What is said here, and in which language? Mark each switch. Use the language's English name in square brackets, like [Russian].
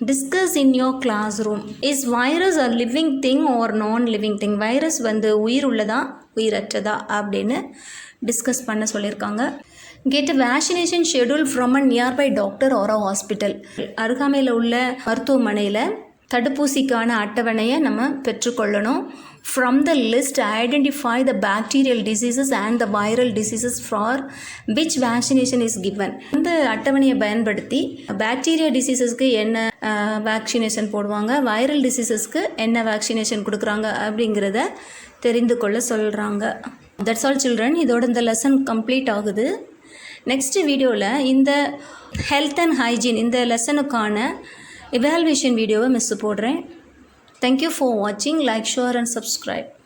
[English] Discuss in your classroom. Is virus a living thing or non living thing? [Tamil] Virus உயிர் உள்ளதா உயிரற்றதா அப்படின்னு discuss பண்ண சொல்லியிருக்காங்க. [English] Get a vaccination schedule from a nearby doctor or a hospital. [Tamil] அருகாமையில் உள்ள மருத்துவமனையில் தடுப்பூசிக்கான அட்டவணையை நம்ம பெற்றுக்கொள்ளணும். [English] From the list, identify the bacterial diseases and the viral diseases for which vaccination is given. [Tamil] இந்த அட்டவணையை பயன்படுத்தி பாக்டீரியா டிசீசஸ்க்கு என்ன வேக்சினேஷன் போடுவாங்க, வைரல் டிசீசஸ்க்கு என்ன வேக்சினேஷன் கொடுக்குறாங்க அப்படிங்கிறத தெரிந்து கொள்ள சொல்கிறாங்க. [English] That's all children. [Tamil] இதோட இந்த லெசன் கம்ப்ளீட் ஆகுது. நெக்ஸ்ட் வீடியோவில் இந்த ஹெல்த் அண்ட் ஹைஜீன் இந்த லெசனுக்கான எவால்வேஷன் வீடியோவை போடுறேன். [English] Thank you for watching. Like, share and subscribe.